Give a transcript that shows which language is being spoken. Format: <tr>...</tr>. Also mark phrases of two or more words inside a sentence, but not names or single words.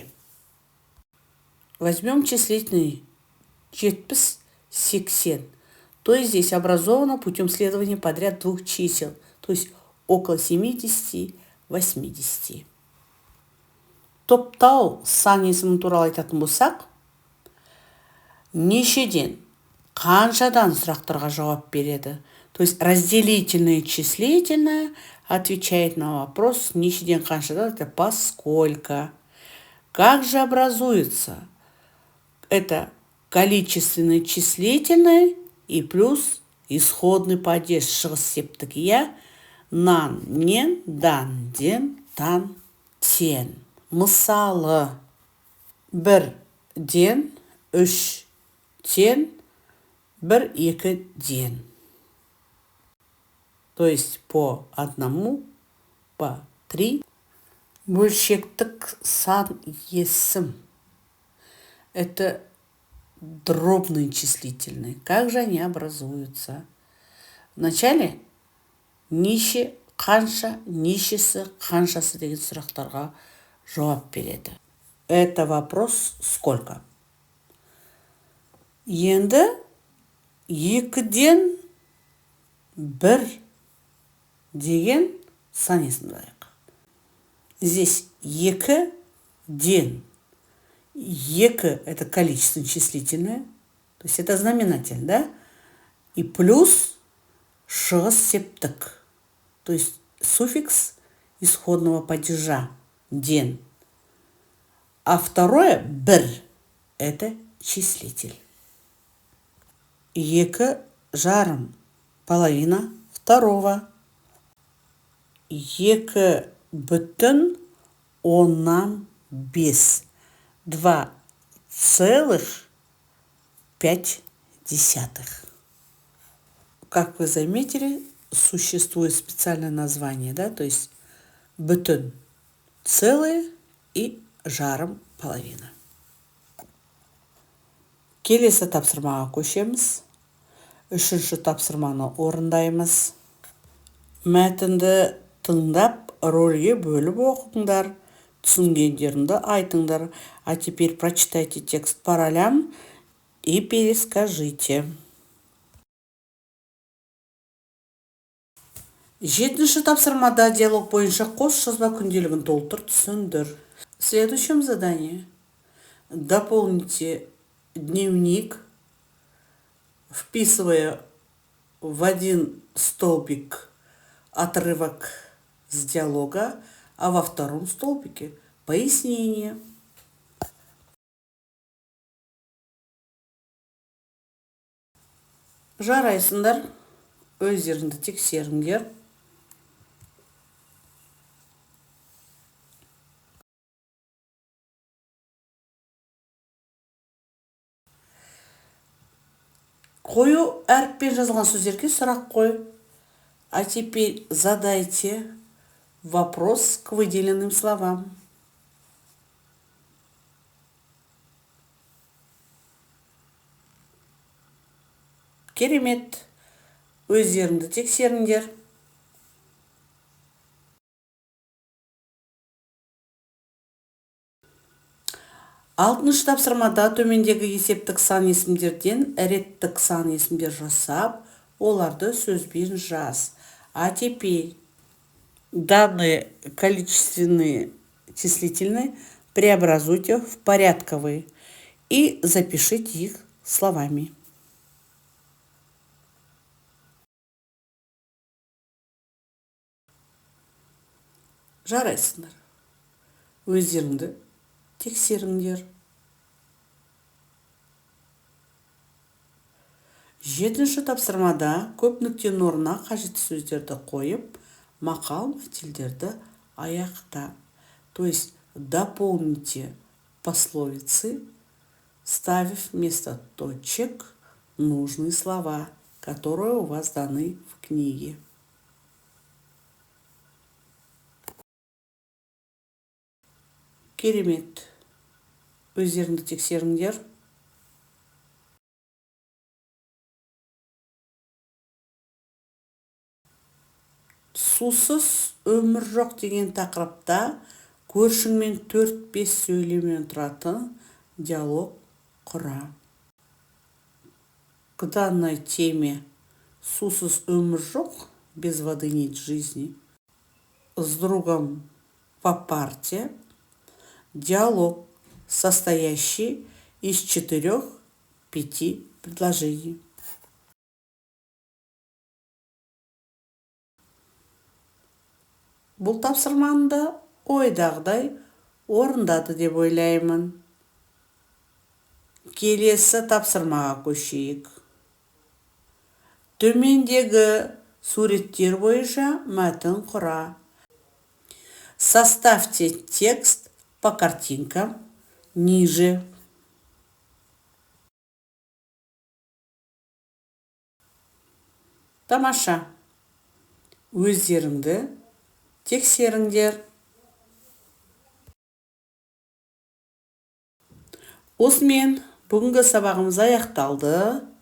<ru>Возьмем числительный 70, 80. То есть здесь образовано путем следования подряд двух чисел, то есть около 70, 80.</ru> <kk>Топтау сан есімі туралы айтатын болсақ, нешеден, қаншадан сұрақтарға жауап береді.</kk> <ru>То есть разделительное и числительное отвечает на вопрос</ru> <kk>нешеден, қаншадан,</kk> <ru>это поскольку. Как же образуется? Это количественное числительное и плюс исходный падеж</ru> <kk>шығыс септік я, нан, нен, дан, ден, тан, тен. Мысалы, бір ден, үш тен, бір екі ден.</kk> <ru>То есть по одному, по 3.</ru> <kk>Бөлшектік сан есім.</kk> <ru>Это дробные числительные. Как же они образуются?</ru> <kk>Вначале неше, қанша, нешесі, қаншасы деген сұрақтарға жауап береді.</kk> <ru>Это вопрос сколько?</ru> <kk>Енді екіден бір деген сан есімді алайық.</kk> <ru>Здесь</ru> <kk>екі ден.</kk> <ru>Екі – это количество числительное, то есть это знаменатель, да? И плюс</ru> <kk>шығыс септік,</kk> <ru>то есть суффикс исходного падежа, ден. А второе – бір – это числитель.</ru> <kk>Екі жарым,</kk> <ru>половина второго.</ru> <kk>Екі бүтін оннан бес.</kk> <ru>2,5. Как вы заметили, существует специальное название, да, то есть бүтін, целое и жарым половина.</ru> <kk>Келесі тапсырмаға көшеміз. Үшінші тапсырманы орындаймыз. Мәтінді тыңдап, рөлге бөліп оқыңдар. Түсінгендеріңді айтыңдар.</kk> <ru>А теперь прочитайте текст по ролям и перескажите.</ru> <kk>Жетінші тапсырмада диалог бойынша қос жазба күнделігін толтыр, түсіндір.</kk> <ru>В следующем задании дополните дневник, вписывая в один столбик отрывок с диалога, а во втором столбике пояснение.</ru> <kk>Жарайсыңдар, өздеріңді тексеріңдер. Қою әріппен жазылған сөздерге сұрақ қой.</kk> <ru>А теперь задайте вопрос к выделенным словам.</ru> <kk>Керемет. Өздеріңді тексеріңдер. Алтыншы тапсырмада төмендегі есептік сан есімдерден реттік сан есімдер жасап, оларды сөзбен жаз.</kk> <ru>А теперь данные количественные числительные преобразуйте в порядковые и запишите их словами.</ru> <kk>Жарайсыңдар. Өздеріңді тексеріңдер. 7-ші тапсырмада көп нүктенің орнына қажетті сөздерді қойып, мақал мәтелдерді аяқта.</kk> <ru>То есть дополните пословицы, ставив вместо точек нужные слова, которые у вас даны в книге.</ru> <kk>Керемет. Өздеріңді тексеріңдер. Сусыз өмір жоқ деген тақырыпта көршіңмен 4-5 сөйлемнен тұратын диалог құра.</kk> <ru>К данной теме</ru> <kk>«Сусыз өмір жоқ,</kk> <ru>без воды нет жизни» с другом по парте диалог, состоящий из 4-5 предложений.</ru> <kk>Бұл тапсырманы да ойдағыдай орындады деп ойлаймын. Келесі тапсырмаға көшейік. Төмендегі суреттер бойынша мәтін құра.</kk> <ru>Составьте текст по картинкам ниже.</ru> <kk>Тамаша. Өздеріңді тексеріңдер. Осымен бүгінгі сабағымыз аяқталды.</kk>